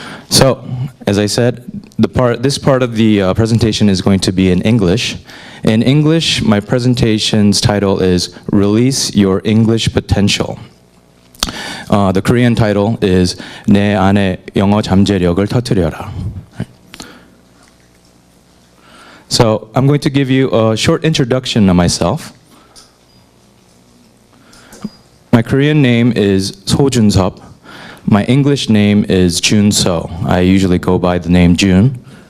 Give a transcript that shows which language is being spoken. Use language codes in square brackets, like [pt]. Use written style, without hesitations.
[en] So, as I said, this part of the presentation is going to be in English. In English, my presentation's title is Release Your English Potential. The Korean title is [ko] 내 안의 영어 잠재력을 터뜨려라. [en] So, I'm going to give you a short introduction of myself. My Korean name is So Jun-sup. My English name is Jun So. I usually go by the name Jun.